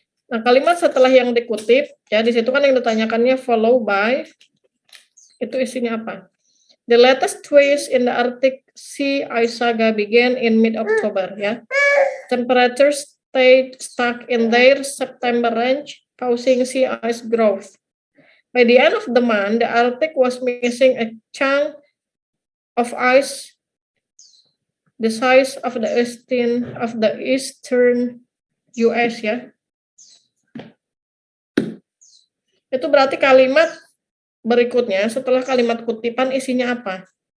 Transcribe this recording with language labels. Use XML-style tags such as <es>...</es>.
<id>Nah, kalimat setelah yang dikutip, ya, di situ kan yang ditanyakannya</id> <en>follow by,</en> <id>itu isinya apa?</id> <en>The latest twist in the Arctic sea ice saga began in mid-October, ya. Temperatures stayed stuck in their September range, causing sea ice growth. By the end of the month, the Arctic was missing a chunk of ice the size of the eastern US, ya.</en> <id>Itu berarti kalimat berikutnya setelah kalimat kutipan isinya apa?</id>